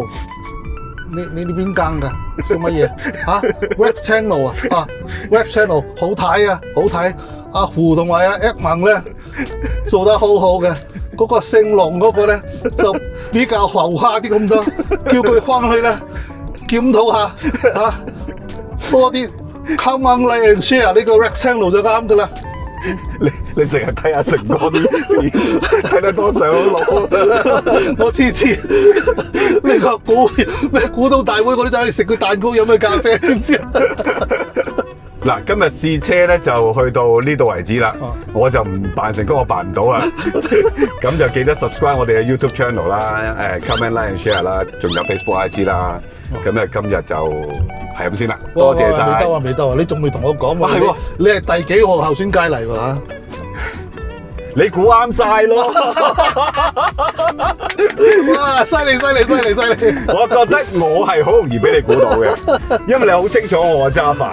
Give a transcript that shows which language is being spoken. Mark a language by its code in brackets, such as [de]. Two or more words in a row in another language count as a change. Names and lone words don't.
[yue] 你邊間㗎？食乜嘢嚇 ？ [en] Web Channel [yue] 啊， [en] Web Channel [yue] 好睇啊，好睇。阿胡同埋阿 Edmond 咧做得好好嘅，嗰個聖龍嗰個咧就比較浮誇啲咁多，叫佢翻去咧檢討下嚇，多啲 [en] come on like and share [yue] 呢個 [en] Web Channel [yue] 就啱㗎啦。你成日睇下成哥啲片，睇得多上腦。我次次呢個股東大會，我都走去食個蛋糕，飲個咖啡，知唔知啊？嗱，今日試車咧就去到呢度為止啦。我就唔扮成功，我扮唔到啊。咁就記得 subscribe 我哋嘅 [en] YouTube channel [yue] 啦 ， [en] comment like and share [yue] 啦，仲有 Facebook IG 啦。咁咧今日就係咁先啦，多謝晒。未得啊！你仲未同我講喎？係喎，你係第幾號候選佳麗喎嚇？你估啱晒咯！哇！犀利！我覺得我係好容易俾你估到嘅，因為你好清楚我嘅揸法。